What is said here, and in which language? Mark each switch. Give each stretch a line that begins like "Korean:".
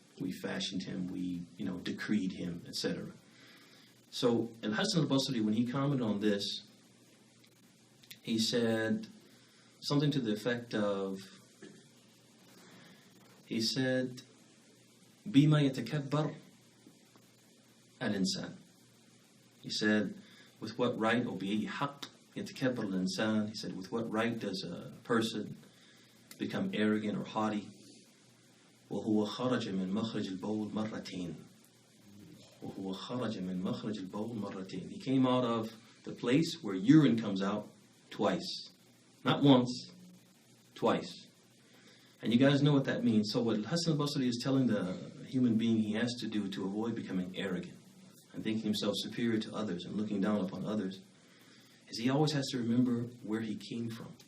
English: We fashioned him, we decreed him, etc. So, Al-Hasan al-Basri, when he commented on this, he said something to the effect of, he said,
Arabic: بِمَا يَتَكَبَّرْ الْإِنسَانِ.
English: He said, with what right, or
Arabic: بِأَيِّ حَقٍّ يَتَكَبَّرْ الْإِنسَانِ.
English: He said, with what right does a person become arrogant or haughty?
Arabic: وهو خرج من مخرج البول مرتين. وهو خرج من مخرج البول مرتين.
English: He came out of the place where urine comes out twice. Not once, twice. And you guys know what that means. So what Hassan al-Basri is telling the human being he has to do to avoid becoming arrogant and thinking himself superior to others and looking down upon others is he always has to remember where he came from.